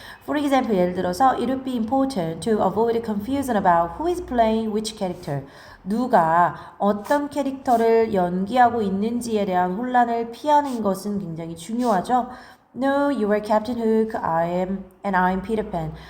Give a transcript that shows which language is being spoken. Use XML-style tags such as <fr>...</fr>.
<en>For example,</en> <ko>예를 들어서</ko> <en>it would be important to avoid confusion about who is playing which character.</en> <ko>누가 어떤 캐릭터를 연기하고 있는지에 대한 혼란을 피하는 것은 굉장히 중요하죠.</ko> <en>No, you are Captain Hook, and I'm Peter Pan.</en>